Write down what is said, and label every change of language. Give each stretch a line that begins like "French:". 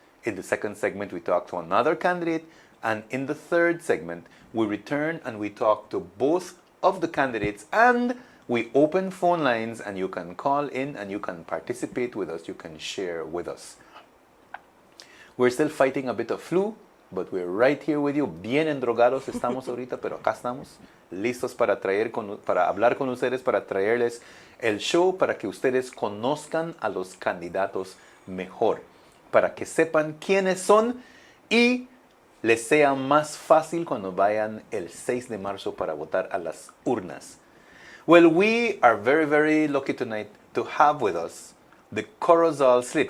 English: In the second segment, we talk to another candidate. And in the third segment, we return and we talk to both of the candidates, and we open phone lines and you can call in and you can participate with us, you can share with us. We're still fighting a bit of flu, but we're right here with you.
Spanish: Bien endrogados estamos ahorita, pero acá estamos, listos para hablar con ustedes, para traerles el show, para que ustedes conozcan a los candidatos mejor, para que sepan quiénes son y les sea más fácil cuando vayan el 6 de marzo para votar a las urnas.
English: Well, we are very, very lucky tonight to have with us the Corozal slate.